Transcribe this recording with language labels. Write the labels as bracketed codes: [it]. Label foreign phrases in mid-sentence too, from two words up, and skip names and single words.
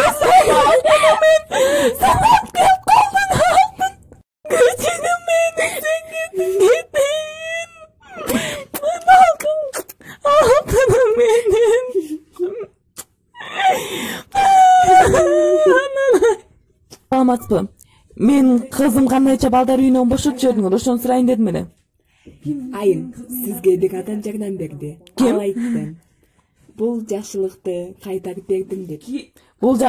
[tr] Sen hep kaldın aldın! Gülcan'ım benim, sen gittin! Altınım benim! [ky] Саламатсызбы? Мен кызым кандайча балдар үйүнөн бошотуп жибердиңер, ошону сурайын дедим эле. Айым, сизге бир адам жардам берди. Ким? Ал айтты. Бул жакшылыкты кайтарып бердим деп.